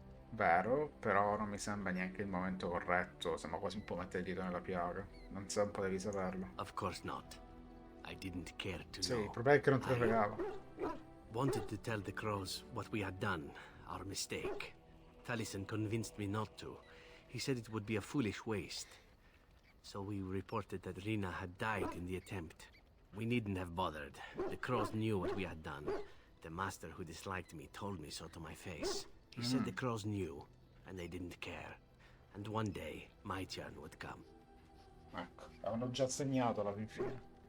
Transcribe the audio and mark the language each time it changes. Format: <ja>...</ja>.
<it>Vero, però non mi sembra neanche il momento corretto. Sembra quasi un po' mettere il dito nella piaga. Non so, un po' devi saperlo.</it> <en>Of course not. I didn't care to</en> <it>Sì,</it> <en>know.</en> <it>il problema è che non te lo fregava.</it> <en>Wanted to tell the crows what we had done, our mistake. Taliesin convinced me not to. He said it would be a foolish waste. So we reported that Rina had died in the attempt. We needn't have bothered. The crows knew what we had done. The master who disliked me told me so to my face. He said the crows knew, and they didn't care. And one day, my turn would come.</en> <it>Ecco, avevano già segnato alla fin fine.</it>